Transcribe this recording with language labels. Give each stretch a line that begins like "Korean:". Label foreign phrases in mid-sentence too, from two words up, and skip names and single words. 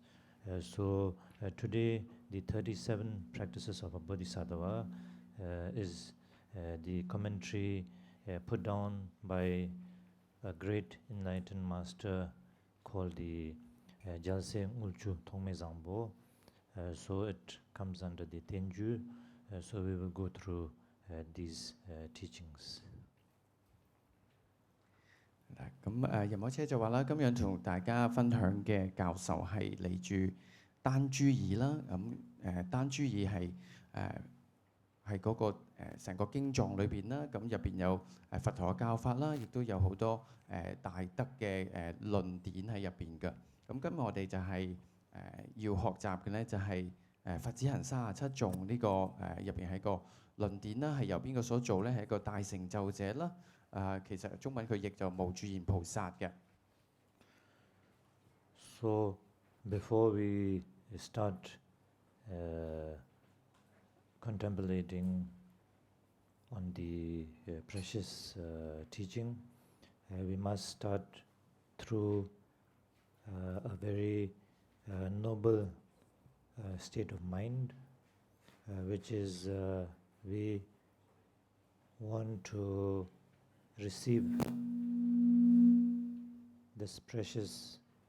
English: So today the 37 practices of a Bodhisattva is the commentary put down by a great enlightened master called the Gyalton Tongme Zangbo. So it comes under the Tenju. So we will go through these teachings.
Cantonese: 咁仁波切就話啦，今日同大家分享嘅教授係嚟自丹珠爾啦。咁丹珠爾係嗰個成個經藏裏邊啦。咁入邊有佛陀嘅教法啦，亦都有好多大德嘅論典喺入邊嘅。咁今日我哋就係要學習嘅咧，就係佛子行37頌呢個入邊係個論典啦，係由邊個所做咧？係一個大成就者啦。其實中文佢譯就無住賢菩薩嘅。
English: So before we start contemplating on the precious teaching, we must start through a very noble state of mind, which is we want to receive this precious